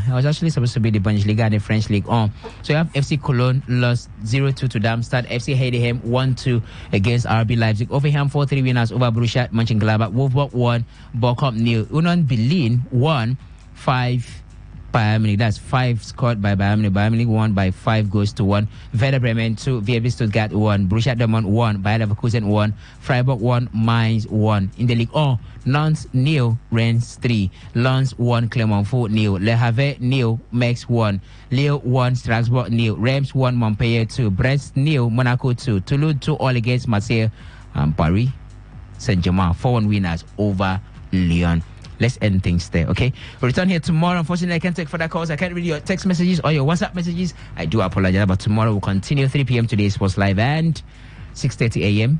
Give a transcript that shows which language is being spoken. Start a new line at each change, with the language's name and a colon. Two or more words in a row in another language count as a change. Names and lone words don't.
English: I was actually supposed to be the Bundesliga and the French League on. So you have FC Cologne lost 0-2 to Darmstadt. FC Heidenheim 1-2 against RB Leipzig. Hoffenheim 4-3 winners over Borussia Mönchengladbach. Wolfsburg 1, Bochum 0. Union Berlin 1-5. Bayern Munich. That's 5 scored by Bayern Munich. Bayern Munich won by 5-1. Werder Bremen 2, VfB Stuttgart 1, Borussia Dortmund 1, Bayer Leverkusen 1, Freiburg 1, Mainz 1. In the League 1, Nantes 0, Rennes 3, Lens 1, Clermont 4 0, Le Havre 0, Metz 1, Lille 1, Strasbourg 0, Reims 1, Montpellier 2, Brest 0, Monaco 2, Toulouse 2 all against Marseille and Paris Saint-Germain 4-1 winners over Lyon. Let's end things there, okay? We'll return here tomorrow. Unfortunately, I can't take further calls. I can't read your text messages or your WhatsApp messages. I do apologize, but tomorrow we'll continue 3 p.m. today, Sports Live, and 6:30 a.m.